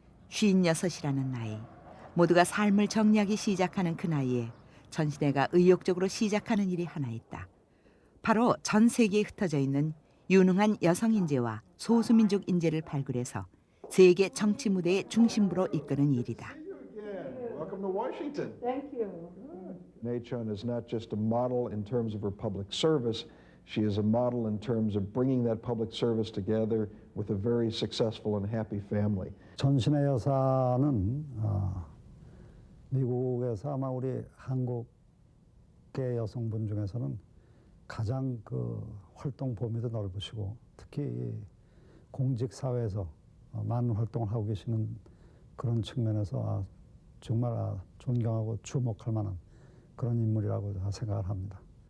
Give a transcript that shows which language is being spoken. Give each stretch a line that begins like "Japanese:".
Korean: 56이라는 나이. 모두가 삶을 정리하기 시작하는 그 나이에 전신애가 의욕적으로 시작하는 일이 하나 있다. 바로 전 세계에 흩어져 있는 유능한 여성 인재와 소수민족 인재를 발굴해서 세계 정치 무대의 중심부로 이끄는 일이다.
English: Welcome to Washington. Thank you. Nechun is not just a model in terms of her public service. She is a model in terms of bringing that public service together with a very successful and happy family.
Korean: 전신의 여사는 미국에서 아마 우리 한국계 여성분 중에서는 가장 활동 범위도 넓으시고 특히 공직 사회에서 많은 활동을 하고 계시는 그런 측면에서 정말 존경하고 주목할 만한 그런 인물이라고 생각을 합니다.